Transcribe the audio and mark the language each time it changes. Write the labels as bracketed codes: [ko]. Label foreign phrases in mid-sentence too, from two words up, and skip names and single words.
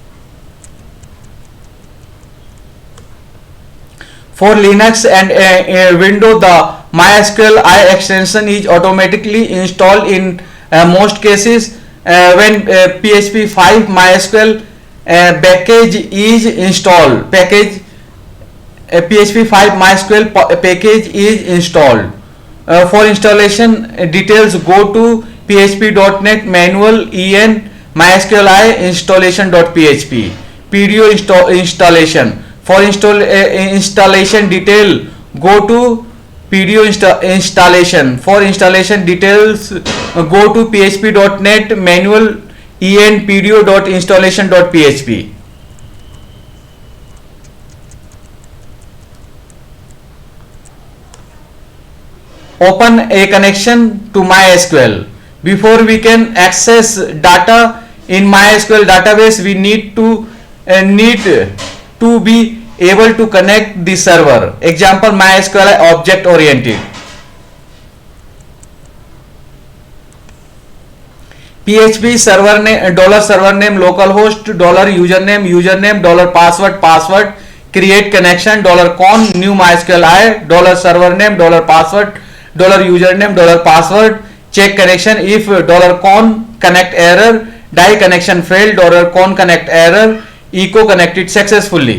[en] For Linux and Windows, the MySQLi extension is automatically installed in most cases when PHP 5 MySQL package is installed. PHP 5 MySQL package is installed. For installation details, go to php.net manual en mysqli installation.php. PDO installation. For installation detail, go to PDO installation. For installation details, go to php.net manual en pdo.installation.php. Open a connection to MySQL. Before we can access data in MySQL database, we need to be able to connect the server. Example, MySQL object oriented. PHP server name, $server name, localhost, $username, $password, create connection, $con, new MySQLi, $server name, $password, $username, $password, check connection. If $con connect error, die connection failed, $con connect error, echo connected successfully.